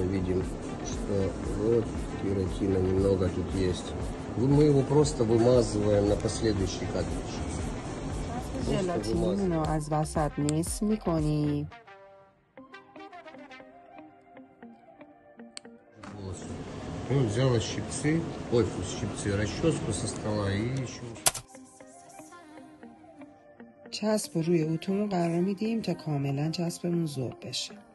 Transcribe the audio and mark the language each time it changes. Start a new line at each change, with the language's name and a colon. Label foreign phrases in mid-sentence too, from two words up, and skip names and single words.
Russian: Видим, что вот кератина немного тут есть. Мы его просто вымазываем на последующий картридж.
Persian: ژلاتین رو از وسط نصف میکنیم.
Russian: Ну, взяла щипцы, расческу со стола и еще...
Persian: چسب رو روی اتومون قرار میدیم تا کاملا چسبمون ذوب بشه.